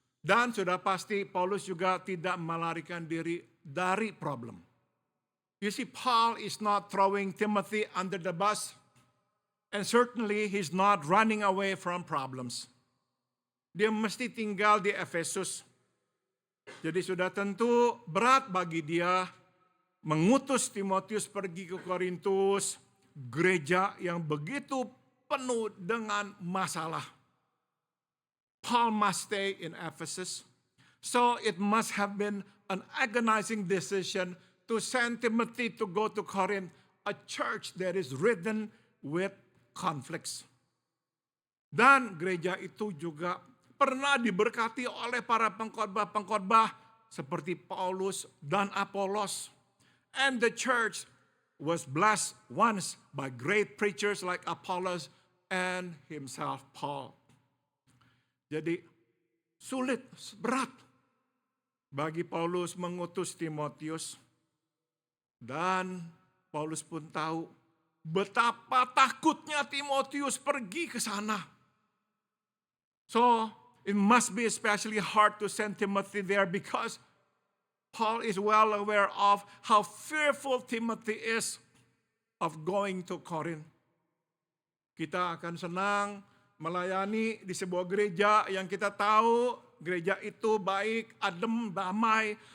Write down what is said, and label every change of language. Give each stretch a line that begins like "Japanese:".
Indonesian: Dan sudah pasti Paulus juga tidak melarikan diri dari problem.
English: You see, Paul is not throwing Timothy under the bus, and certainly he's not running away from problems.
Indonesian: Dia mesti tinggal di Efesus. Jadi sudah tentu berat bagi dia mengutus Timotius pergi ke Korintus, gereja yang begitu penuh dengan masalah.
English: Paul must stay in Ephesus. So it must have been an agonizing decision to send Timothy to go to Corinth, a church that is ridden with conflicts.
Indonesian: Dan gereja itu juga pernah diberkati oleh para pengkhotbah-pengkhotbah seperti Paulus dan Apolos.
English: And the church was blessed once by great preachers like Apollos and himself Paul.
Indonesian: Jadi sulit, berat bagi Paulus mengutus Timotius. Dan Paulus pun tahu betapa takutnya Timotius pergi ke sana.
English: So it must be especially hard to send Timothy there because Paul is well aware of how fearful Timothy is of going to Corinth.
Indonesian: Kita akan senang melayani di sebuah gereja yang kita tahu gereja itu baik, adem, damai.